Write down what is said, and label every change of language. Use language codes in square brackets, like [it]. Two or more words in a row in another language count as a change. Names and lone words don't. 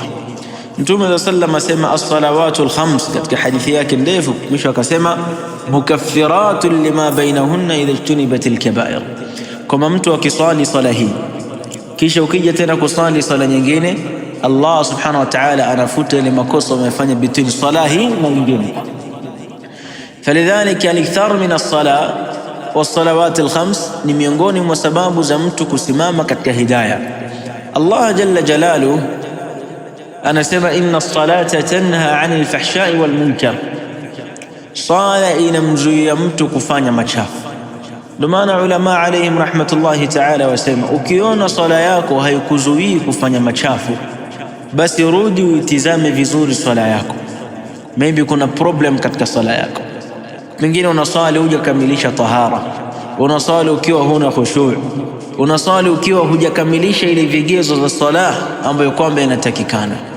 [sw] Mtume sallam asema [ar] الصلوات ال5 [sw] katika hadithi yake ndefu, mwisho akasema [ar] مكفرات لما بينهن إذا اجتنبت الكبائر, [sw] kama mtu akiswali swala hii kisha ukija tena kusali swala nyingine, [ar] الله سبحانه وتعالى [sw] anafuta ile makosa umefanya between swala hii na nyingine. [ar] فلذلك الإكثار من الصلاة والصلوات الخمس [sw] ni miongoni mwa sababu za mtu kusimama katika hidayah. [ar] الله جل جلاله anasema إن الصلاة تنهى عن الفحشاء والمنكر, [sw] sala inamzuia mtu kufanya machafu. Ndio maana ulama [ar] عليهم رحمة الله تعالى [sw] wasema, ukiona sala yako haikuzuii kufanya machafu, basi rudi uitizame vizuri sala yako. Maybe kuna problem katika sala yako. Pengine unasali hujakamilisha tahara, unasali ukiwa huna khushu', unasali ukiwa hujakamilisha ile vigezo za sala ambayo kwamba inatakikana.